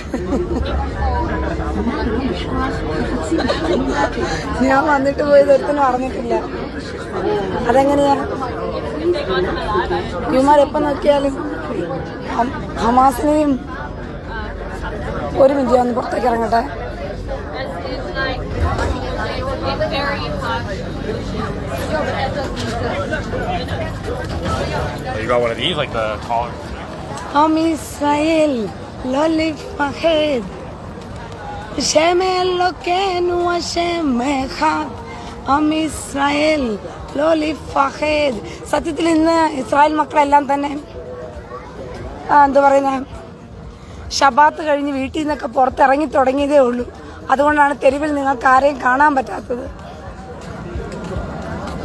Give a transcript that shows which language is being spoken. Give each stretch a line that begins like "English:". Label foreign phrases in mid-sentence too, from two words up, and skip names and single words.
Malayalam: ഞാൻ വന്നിട്ട് പോയത് ഒരുത്തനും അറിഞ്ഞിട്ടില്ല. അതെങ്ങനെയാ? ഇവന്മാർ എപ്പം നോക്കിയാലും ഹമാസിനെയും. ഒരു മിനിറ്റ്, ഒന്ന് പുറത്തേക്ക് ഇറങ്ങട്ടെ.
English: You got one of these, like the collar?
Hebrew: ישראל, לא לפחד, שם אלוקינו השם אחד. ישראל, לא לפחד.
Malayalam: സത്യത്തിൽ ഇന്ന് ഇസ്രായേൽ മക്കളെല്ലാം തന്നെ എന്താ പറയുന്നത്, ഷബാത്ത് കഴിഞ്ഞ് വീട്ടിൽ നിന്നൊക്കെ പുറത്തിറങ്ങി തുടങ്ങിയതേ ഉള്ളൂ. അതുകൊണ്ടാണ് തെരുവിൽ നിങ്ങൾക്ക് ആരെയും കാണാൻ പറ്റാത്തത്.